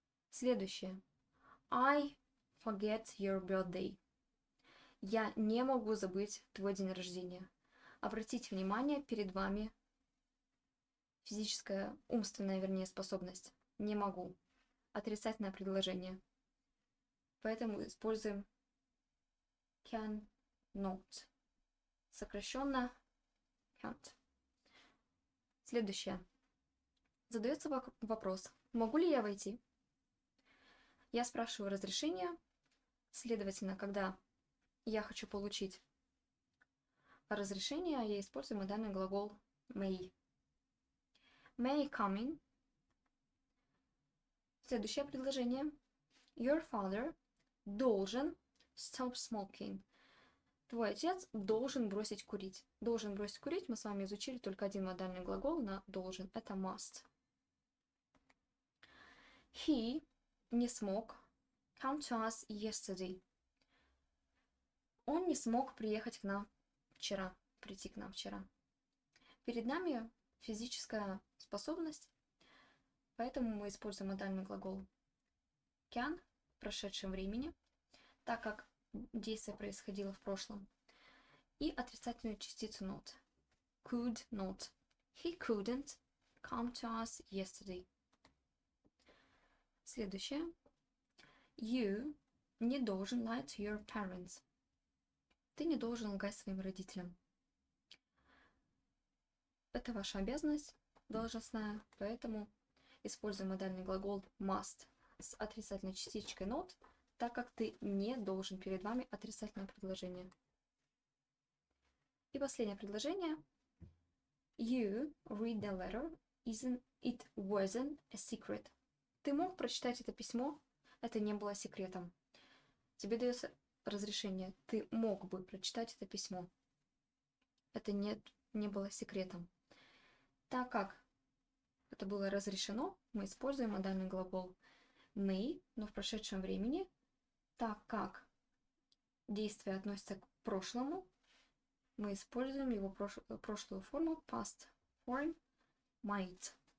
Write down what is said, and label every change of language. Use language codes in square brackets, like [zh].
[ru] Следующее. [en] I forget your birthday. [ru] Я не могу забыть твой день рождения. Обратите внимание, перед вами физическая, умственная, вернее, способность. Не могу. Отрицательное предложение. Поэтому используем can not. Сокращенно can't. Следующее. Задается вопрос. Могу ли я войти? Я спрашиваю разрешение. Следовательно, когда я хочу получить разрешение, я использую модальный глагол may. [en] May I come in? [ru] Следующее предложение. [en] Your father [ru] должен [en] stop smoking. [ru] Твой отец должен бросить курить. Должен бросить курить. Мы с вами изучили только один модальный глагол на должен. Это must. [en] He [ru] не смог [en] come to us yesterday. [ru] Он не смог приехать к нам вчера. Прийти к нам вчера. Перед нами физическая способность, поэтому мы используем модальный глагол can в прошедшем времени, так как действие происходило в прошлом, и отрицательную частицу not. Could not. [en] He couldn't come to us yesterday. [ru] Следующее. [en] You [ru] не должен [en] lie to your parents. [ru] Ты не должен лгать своим родителям. Это ваша обязанность должностная, поэтому используем модальный глагол must с отрицательной частичкой not, так как ты не должен, перед вами отрицательное предложение. И последнее предложение. [en] You read the letter, it wasn't a secret. [ru] Ты мог прочитать это письмо, это не было секретом. Тебе дается разрешение, ты мог бы прочитать это письмо. Это не было секретом. Так как это было разрешено, мы используем модальный глагол may, но в прошедшем времени, так как действие относится к прошлому, мы используем его прошлую форму past form might.